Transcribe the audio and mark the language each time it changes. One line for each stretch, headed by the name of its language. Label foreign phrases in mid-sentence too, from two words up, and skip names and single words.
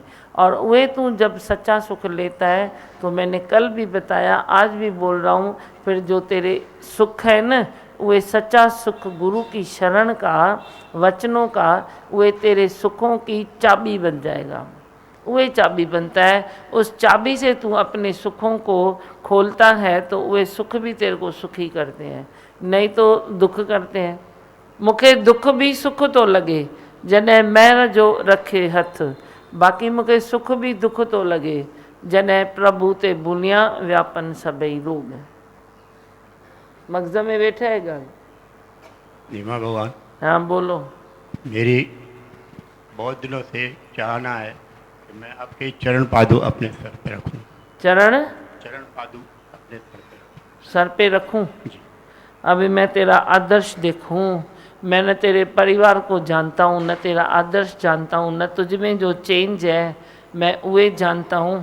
Hindi: और वे तू जब सच्चा सुख लेता है तो मैंने कल भी बताया, आज भी बोल रहा हूँ, फिर जो तेरे सुख है ना, वे सच्चा सुख गुरु की शरण का, वचनों का, वे तेरे सुखों की चाबी बन जाएगा। वे चाबी बनता है, उस चाबी से तू अपने सुखों को खोलता है तो वे सुख भी तेरे को सुखी करते हैं, नहीं तो दुख करते हैं।
Sindhi: मुखे दुख भी सुख तो लगे, जॾहिं महर जो रखे हथ, बाक़ी मूंखे सुख भी दुख तो लगे, जॾहिं प्रभु ते बुनिया व्यापन सभई रोग। मगज़ में वेठा है ॻाल्हि।
Hindi: नीमा भगवान, हाँ बोलो। मेरी बहुत दिनों से चाहना है कि मैं आपके चरण पादु अपने सर पे रखूं। चरण पादु अपने सर पे रखूं। सर पे रखूं? जी। अभी मैं तेरा आदर्श देखूं, मैं न तेरे परिवार को जानता हूँ, न तेरा आदर्श जानता हूँ, न तुझ में जो चेंज है मैं वे जानता हूँ।